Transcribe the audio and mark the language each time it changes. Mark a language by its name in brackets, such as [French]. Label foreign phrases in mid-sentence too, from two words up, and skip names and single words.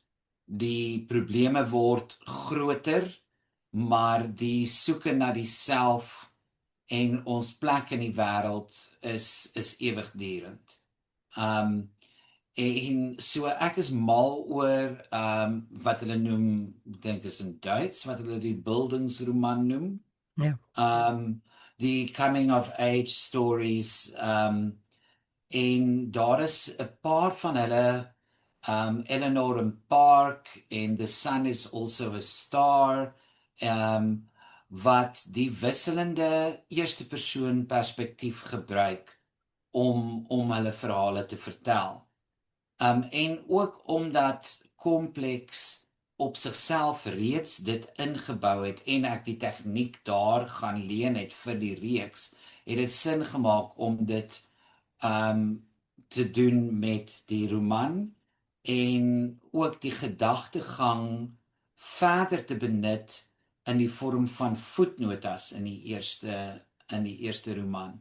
[Afrikaans] Die probleme word groter, maar die soeke na die self en ons plek in die wêreld is ewigdurend. En so ek is mal oor wat hulle noem, dink is in Duits, wat hulle die Bildungsroman noem. Ja. [English] Die coming of age stories, [Afrikaans] en daar is 'n paar van hulle, Eleanor and Park en The Sun is Also a Star, wat die wisselende eerste persoon perspektief gebruik om hulle verhale te vertel. En ook omdat Kompleks op sigself reeds dit ingebou het en ek die tegniek daar gaan leen het vir die reeks, het dit sin gemaak om dit te doen met die roman en ook die gedagtegang verder te benut in die vorm van voetnotas in die eerste roman.